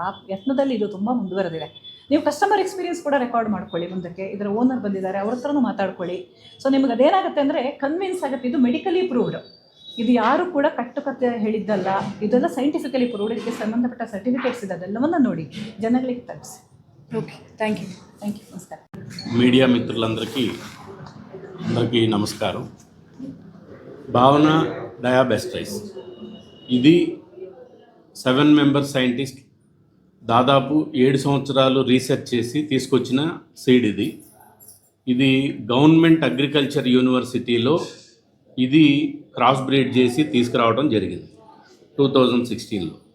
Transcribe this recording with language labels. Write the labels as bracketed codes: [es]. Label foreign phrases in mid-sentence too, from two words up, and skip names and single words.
[kn] ಆ ಯತ್ನದಲ್ಲಿ ಇದು ತುಂಬ ಮುಂದುವರೆದಿದೆ. ನೀವು [en] customer experience [kn] ಕೂಡ ರೆಕಾರ್ಡ್ ಮಾಡ್ಕೊಳ್ಳಿ. ಮುಂದಕ್ಕೆ ಇದರ ಓನರ್ ಬಂದಿದ್ದಾರೆ, ಅವ್ರ ಹತ್ರನೂ ಮಾತಾಡ್ಕೊಳ್ಳಿ. ಸೊ ನಿಮ್ಗೆ ಅದೇನಾಗುತ್ತೆ ಅಂದರೆ ಕನ್ವಿನ್ಸ್ ಆಗುತ್ತೆ. ಇದು [en] medically proved, [kn] ಇದು ಯಾರು ಕೂಡ ಕಟ್ಟುಕತೆ ಹೇಳಿದ್ದಲ್ಲ, ಇದೆಲ್ಲ [en] scientifically proved. [kn] ಇದಕ್ಕೆ ಸಂಬಂಧಪಟ್ಟ ಸರ್ಟಿಫಿಕೇಟ್ಸ್ ಇದೆ, ಅದೆಲ್ಲವನ್ನು ನೋಡಿ ಜನಗಳಿಗೆ ತಲುಪಿಸಿ. [en] Okay, thank you. [te] నమస్కారం. మీడియా మిత్రులందరికీ నమస్కారం. భావన డయాబెస్ట్ రైస్ ఇది 7 [en] member scientist [te] దాదాపు 7 సంవత్సరాలు రీసెర్చ్ చేసి తీసుకొచ్చిన సీడ్ ఇది [en] government agriculture universityలో [te] ఇది [en] cross breed [te] చేసి తీసుకురావడం జరిగింది 2016లో.